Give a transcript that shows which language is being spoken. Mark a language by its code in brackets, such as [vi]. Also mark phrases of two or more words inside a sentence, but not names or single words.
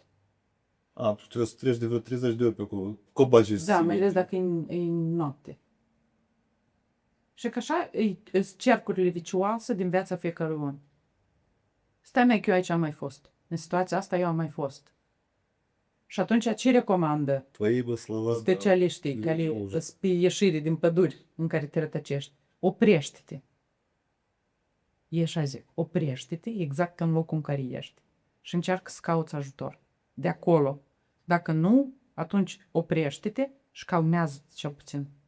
[ro] A, tu trebuie să treci de vreo 30 de ori pe acolo. Cobagi. Da, mai ales dacă e noapte. Și că așa e cercurile vicioase din viața fiecărui om. Stai mai că eu aici am mai fost. În situația asta eu am mai fost. Și atunci ce recomandă [ru] Твои бы слова. [ro] specialiștii care sunt pe ieșire din păduri în care te rătăcești? Oprește-te. E așa zic, oprește-te exact în locul în care ești. Și încearcă să cauți ajutor. De acolo. Dacă nu, atunci oprește-te și calmează cel puțin.